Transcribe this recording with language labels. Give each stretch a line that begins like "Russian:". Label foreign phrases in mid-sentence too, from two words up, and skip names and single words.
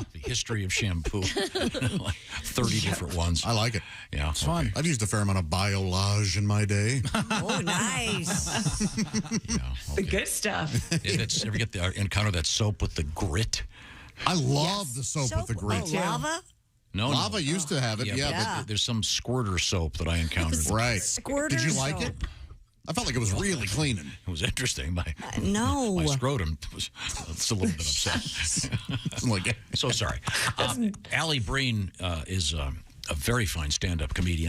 English: The history of shampoo. Like 30 different ones. I like it. Yeah. It's fun. I've used a fair amount of Biolage in my day. Oh, nice. The good stuff. Ever get encounter that soap with the grit? I love the soap with the grit. Oh, lava? No, Lava used to have it, yeah. But there's some squirter soap that I encountered. Right. Squirter Did you like soap. it? I felt like it was really cleaning. It was interesting. My scrotum was a little bit upset. So sorry. Alli Breen is a very fine stand-up comedian.